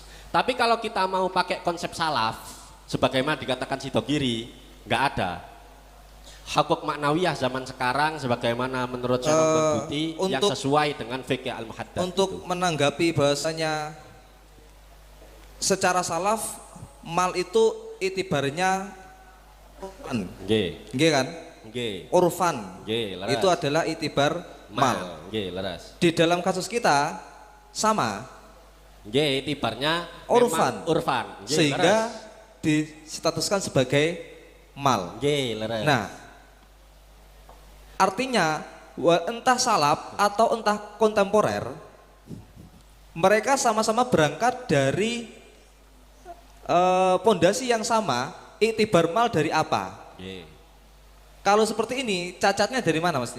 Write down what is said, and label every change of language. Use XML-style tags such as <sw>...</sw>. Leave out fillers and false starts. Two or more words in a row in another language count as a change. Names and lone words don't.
<id>Tapi kalau kita mau pakai konsep salaf sebagaimana dikatakan si Dogiri, nggak ada</id> <ar>hakuk maknawiyah</ar> <id>zaman sekarang sebagaimana menurut Syekh Buti yang sesuai dengan</id> <ar>fikih al-muhaddad.</ar> <id>Untuk menanggapi bahasanya secara salaf mal itu itibarnya urfan.</id> <jv>Nggih kan? Nggih. Urfan. Nggih, leres.</jv> <id>Itu adalah itibar mal.</id> <jv>Nggih, leres.</jv> <id>Di dalam kasus kita sama. Nggih, itibarnya urfan. Urfan. Nggih, sehingga leres. Distatuskan sebagai mal.</id> <jv>Nggih, leres.</jv> <id>Nah, artinya entah salaf atau entah kontemporer, mereka sama-sama berangkat dari pondasi yang sama. Iktibar mal dari apa? Kalau seperti ini cacatnya dari mana maksudnya?</id>